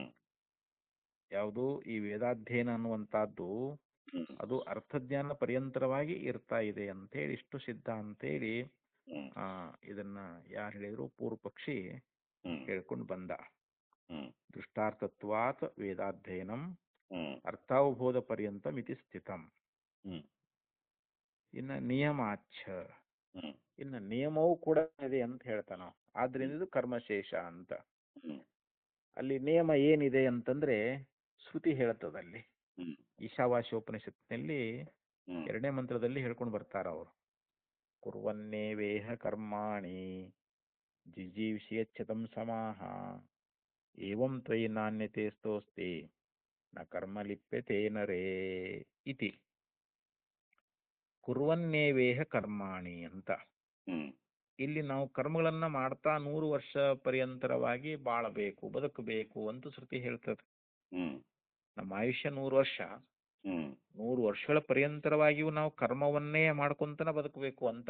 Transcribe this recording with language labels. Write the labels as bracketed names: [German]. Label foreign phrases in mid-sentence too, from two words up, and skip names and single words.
[Kannada] ಯಾವುದು ಈ ವೇದಾಧ್ಯಯನ ಅನ್ನುವಂತಹದ್ದು ಹ್ಮ್ ಅದು ಅರ್ಥಜ್ಞಾನ ಪರ್ಯಂತರವಾಗಿ ಇರ್ತಾ ಇದೆ ಅಂತೇಳಿ ಇಷ್ಟು ಸಿದ್ಧ ಅಂತೇಳಿ ಹ್ಮ್ ಇದನ್ನ ಯಾರು ಹೇಳಿದ್ರು, ಪೂರ್ವ ಪಕ್ಷಿ ಹ್ಮ್ ಹೇಳ್ಕೊಂಡು ಬಂದ. ಹ್ಮ್ [Sanskrit] ದೃಷ್ಟಾರ್ಥತ್ವಾತ್ ವೇದಾಧ್ಯಯನಂ ಹ್ಮ್ ಅರ್ಥಾವಬೋಧ ಪರ್ಯಂತಂ ಇತಿ ಸ್ಥಿತಂ. ಹ್ಮ್ [Kannada] ಇನ್ನ ನಿಯಮಾಚ್ಛ, ಹ್ಮ್ ಇನ್ನ ನಿಯಮವೂ ಕೂಡ ಇದೆ ಅಂತ ಹೇಳ್ತಾನ. ಆದ್ರಿಂದ ಇದು ಕರ್ಮಶೇಷ ಅಂತ. ಹ್ಮ್ ಅಲ್ಲಿ ನಿಯಮ ಏನಿದೆ ಅಂತಂದ್ರೆ ಶ್ರುತಿ ಹೇಳ್ತದಲ್ಲಿ. ಹ್ಮ್ ಈಶಾವಾಸ್ಯೋಪನಿಷತ್ನಲ್ಲಿ ಹ್ಮ್ 2ನೇ ಮಂತ್ರದಲ್ಲಿ ಹೇಳ್ಕೊಂಡು ಬರ್ತಾರ ಅವರು. [Sanskrit] ಕುರ್ವನ್ನೇವೇಹ ಕರ್ಮಾಣಿ ಜಿಜೀವಿಷಯಚ್ಛತಂ ಸಮಾಹ ಏವಂ ತ್ವಯಿ ನಾಣ್ಯತೆ ಸ್ತೋಸ್ತಿ ನ ಕರ್ಮ ಲಿಪ್ಯತೆ ನರೇ ಇತಿ. ಕುರ್ವನ್ನೇವೇಹ ಕರ್ಮಾಣಿ ಅಂತ. ಹ್ಮ್ [Kannada] ಇಲ್ಲಿ ನಾವು ಕರ್ಮಗಳನ್ನ ಮಾಡ್ತಾ 100 ವರ್ಷ ಪರ್ಯಂತರವಾಗಿ ಬಾಳಬೇಕು, ಬದುಕಬೇಕು ಅಂತ ಶ್ರುತಿ ಹೇಳ್ತದೆ. ಹ್ಮ್ ನಮ್ಮ ಆಯುಷ್ಯ 100 ವರ್ಷ. ಹ್ಮ್ 100 ವರ್ಷಗಳ ಪರ್ಯಂತರವಾಗಿಯೂ ನಾವು ಕರ್ಮವನ್ನೇ ಮಾಡ್ಕೊಂತನ ಬದುಕಬೇಕು ಅಂತ